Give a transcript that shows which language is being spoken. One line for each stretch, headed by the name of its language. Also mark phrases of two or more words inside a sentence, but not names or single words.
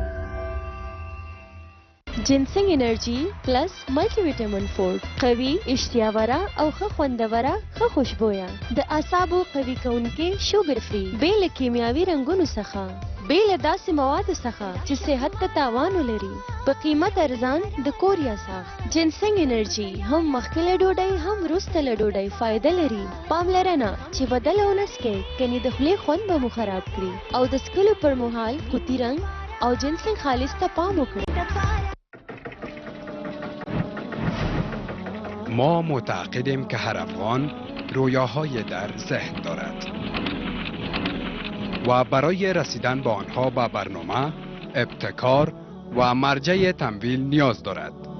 Pashto: جنسنګ انرژي پلس
English: multi vitamin food,
Pashto: قوي، اشتیاوره او ښه خوندوره، ښه خوشبویه، د اعصابو قوي کوونکې،
English: sugar free,
Pashto: بې له کیمیاوي رنګونو څخه، بې له داسې موادو څخه چې صحت ته تاوان ولري، په قیمت ارزان، د کوریا ساخت. جنسنګ انرژي هم مخکې له ډوډۍ هم وروسته له ډوډۍ فایده لري. پاملرنه چې بدله ونه څکئ، کنې د خولې خوند به مو خراب کړي، او د څکلو پر مهال قوطي رنګ او جنسنګ خالص ته پام وکړئ.
Persian: ما معتقدیم که هر افغان رویاهای در ذهن دارد و برای رسیدن به آنها به برنامه، ابتکار و مرجع تمویل نیاز دارد.